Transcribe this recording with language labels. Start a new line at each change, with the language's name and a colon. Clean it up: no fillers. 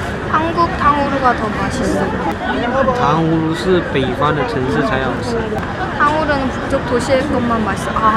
Korean: 한국 탕후루가 더 맛있어.
Chinese: 糖葫芦是北方的城市才好吃。
Korean: 탕후루는 북쪽 도시의 것만 맛있어.